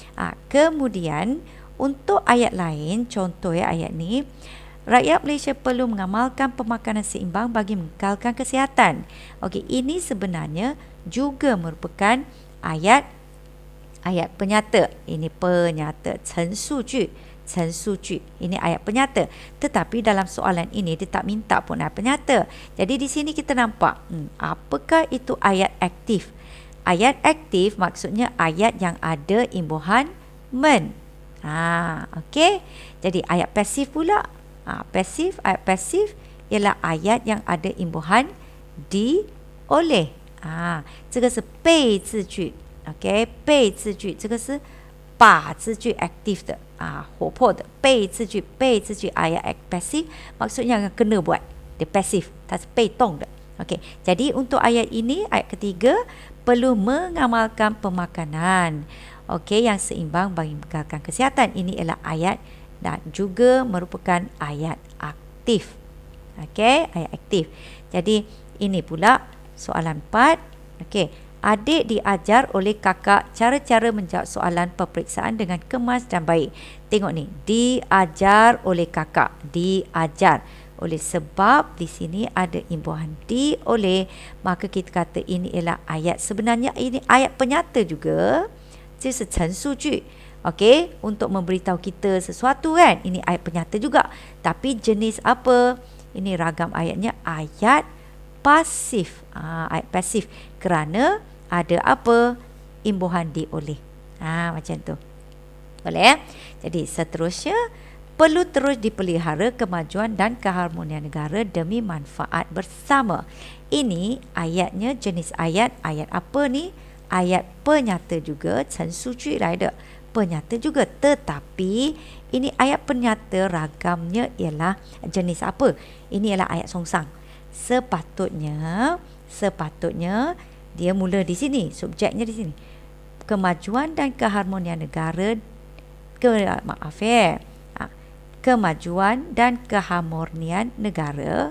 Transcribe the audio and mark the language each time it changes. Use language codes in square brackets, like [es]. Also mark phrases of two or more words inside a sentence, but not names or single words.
[ms] Kemudian untuk ayat lain, contoh ya ayat ni, rakyat Malaysia perlu mengamalkan pemakanan seimbang bagi mengekalkan kesihatan. Okey, ini sebenarnya juga merupakan ayat penyata. Ini penyata, [zh] 陈述句, 陈述句. [ms] Ini ayat penyata. Tetapi dalam soalan ini dia tak minta pun ayat penyata. Jadi di sini kita nampak, apakah itu ayat aktif? Ayat aktif maksudnya ayat yang ada imbuhan men. Okey. Jadi ayat pasif pula. Ayat pasif ialah ayat yang ada imbuhan di, oleh. [zh] 这个是被字句. OK， 被字句这个是把字句 active 的活泼的被字句 [ms] ayat passive maksudnya kena buat, dia passive, [zh] 它是被动的. [ms] OK， jadi untuk ayat ini, ayat ketiga, perlu mengamalkan pemakanan, OK, yang seimbang bagi mengekalkan kesihatan. Ini ialah ayat dan juga merupakan ayat aktif. OK, ayat aktif. Jadi ini pula soalan 4. OK, adik diajar oleh kakak cara-cara menjawab soalan peperiksaan dengan kemas dan baik. Tengok ni, diajar oleh kakak, diajar oleh, sebab di sini ada imbuhan di, oleh, maka kita kata ini ialah ayat, sebenarnya ini ayat penyata juga, [zh] 这是陈述句. [ms] Okey, untuk memberitahu kita sesuatu kan, ini ayat penyata juga, tapi jenis apa? Ini ragam ayatnya ayat pasif. Ayat pasif kerana ada apa? Imbuhan di, oleh. Macam tu. Boleh ya? Jadi seterusnya, perlu terus dipelihara kemajuan dan keharmonian negara demi manfaat bersama. Ini ayatnya jenis ayat apa ni? Ayat penyata juga, [zh] 陈述句来的, [ms] penyata juga, tetapi ini ayat penyata ragamnya ialah jenis apa? Ini ialah ayat songsang. Sepatutnya dia mula di sini, subjeknya di sini. Kemajuan dan keharmonian negara, kemajuan dan keharmonian negara.